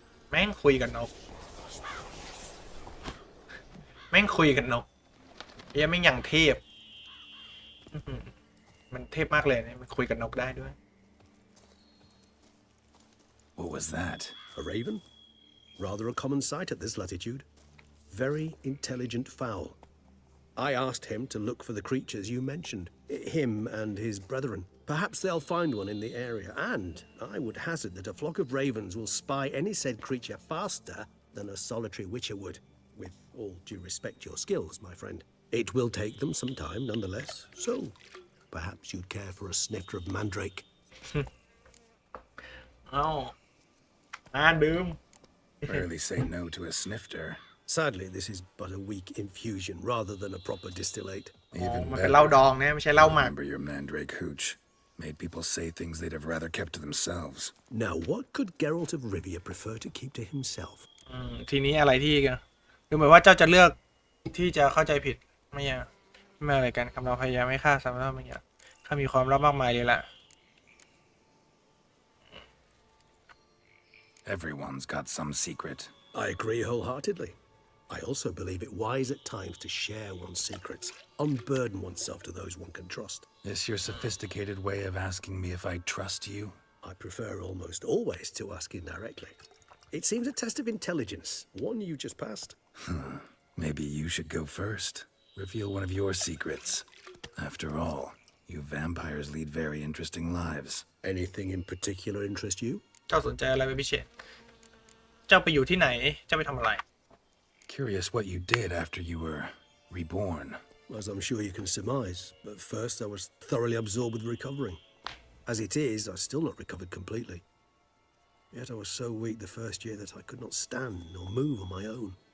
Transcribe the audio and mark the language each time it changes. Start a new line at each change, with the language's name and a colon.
Thai: แม่งคุยกับนกแม่งคุยกับนกยังไม่อย่างเทพมันเทพมากเลยเนี่ยมันคุยกับนกได้ด้วย
English: What was that? A raven? Rather a common sight at this latitude. Very intelligent fowl. I asked him to look for the creatures you mentioned, him and his brethren. Perhaps they'll find one in the area, and I would hazard that a flock of ravens will spy any said creature faster than a solitary witcher would. With all due respect to your skills, my friend. It will take them some time, nonetheless, so perhaps you'd care for a snifter of mandrake.
Thai: เอ้าน่าดื่ม
English: Rarely say no to a snifter. Sadly, this is but a weak infusion rather than a proper distillate.
Thai: มันเป็นเหล้าดองนะไม่ใช่เหล้าหมัก
English: Remember your mandrake hooch. Made people say things they'd have rather kept to themselves. Now, what could Geralt of Rivia prefer to keep to himself?
Thai: ทีนี้อะไรที่กันดูเหมือนว่าเจ้าจะเลือกที่จะเข้าใจผิดไม่อะไรกันคำเราพยายามไม่ฆ่าซ้ำแล้วไม่อยากข้ามีความลับมากมายเลยล่ะ
English: Everyone's got some secret. I agree wholeheartedly. I also believe it wise at times to share one's secrets, unburden oneself to those one can trust. This your sophisticated way of asking me if I trust you? I prefer almost always to ask indirectly. It seems a test of intelligence, one you just passed. Maybe you should go first. Reveal one of your secrets. After all, you vampires lead very interesting lives. Anything in particular interest you?
Thai: เจ้าสนใจอะไรเป็นพิเศษเจ้าไปอยู่ที่ไหนเจ้าไปทำอะไร
English: Curious what you did after you were reborn. As I'm sure you can surmise, at first I was thoroughly absorbed with recovering. As it is, I've still not recovered completely. Yet I was so weak the first year that I could not stand nor move on my own.